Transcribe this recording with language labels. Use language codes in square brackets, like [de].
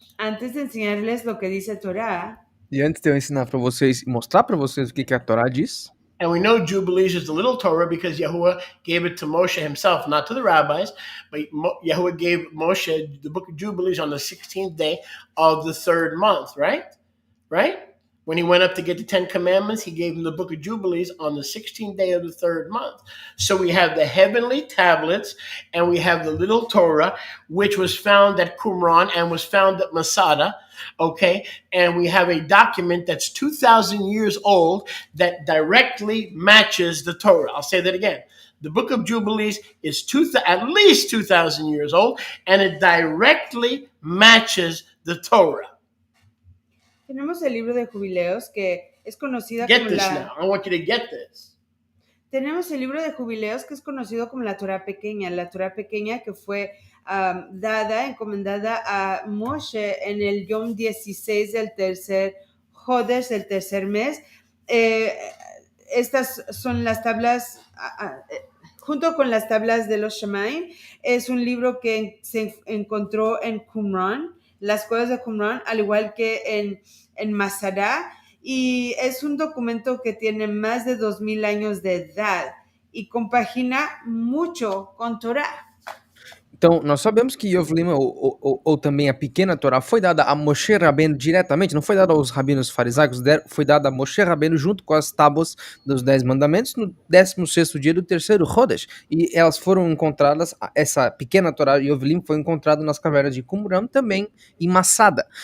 [es] Antes de enseñarles lo que dice Torah, [pt] E antes de eu ensinar para vocês e mostrar para vocês o que a Torá diz, [en] and we know Jubilees is the little Torah because Yahuwah gave it to Moshe himself, not to the rabbis, but Yahuwah gave Moshe the book of Jubilees on the 16th day of the third month, right? Right? When he went up to get the 10 Commandments, he gave him the book of Jubilees on the 16th day of the third month. So we have the heavenly tablets and we have the little Torah, which was found at Qumran and was found at Masada. Okay, and we have a document that's 2,000 years old that directly matches the Torah. I'll say that again. The book of Jubilees is at least 2,000 years old, and it directly matches the Torah. [es] tenemos el libro de Jubileos que es conocida [en] Get [es] como [en] this [es] la... [en] now. I want you to get this. [es] Tenemos el libro de Jubileos que es conocido como la Torah pequeña que fue encomendada a Moshe en el Yom 16 del tercer Jodesh, del tercer mes. Estas son las tablas, junto con las tablas de los Shemaim. Es un libro que se encontró en Qumran, las cuevas de Qumran, al igual que en Masada. y es un documento que tiene más de 2000 años de edad y compagina mucho con Torá. [pt] Então, nós sabemos que Yovelim, ou também a pequena Torá, foi dada a Moshe Rabbeinu diretamente, não foi dada aos rabinos farisaicos, foi dada a Moshe Rabbeinu junto com as tábuas dos 10 mandamentos no 16º dia do terceiro Chodesh. E elas foram encontradas, essa pequena Torá Yovelim foi encontrada nas cavernas de Qumran, também em Massada.